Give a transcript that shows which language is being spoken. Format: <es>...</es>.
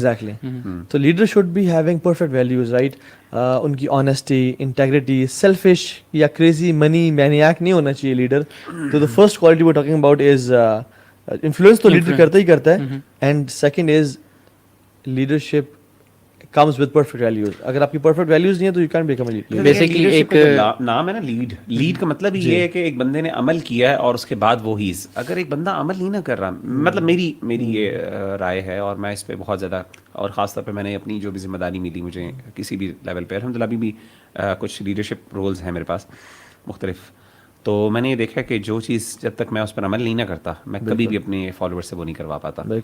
<en>Exactly. تو leader should be having perfect values, right.</en> <ur>ان کی honesty, integrity, selfish یا crazy منی مینیاک نہیں ہونا چاہیے لیڈر.</ur> <en>تو the first quality we are talking about is influence,</en> <ur>تو لیڈر کرتا ہی کرتا ہے.</ur> <en>And second is leadership comes with perfect values.</en> <ur>اگر آپ کی</ur> <en>perfect values</en> <ur>نہیں ہے تو</ur> <en>you can't become a leader.</en> <ur>Basically ایک نام ہے نا لیڈ کا مطلب یہ ہے کہ ایک بندے نے عمل کیا ہے اور اس کے بعد وہ ہیز. اگر ایک بندہ عمل نہیں نہ کر رہا, مطلب میری یہ رائے ہے اور میں اس پہ بہت زیادہ, اور خاص طور پہ میں نے اپنی جو بھی ذمہ داری ملی مجھے کسی بھی لیول پہ, الحمد للہ ابھی بھی کچھ لیڈرشپ رولز ہیں میرے پاس مختلف, تو میں نے یہ دیکھا کہ جو چیز جب تک میں اس پر عمل نہیں نہ کرتا میں کبھی بھی اپنے فالوور سے وہ نہیں کروا پاتا.</ur>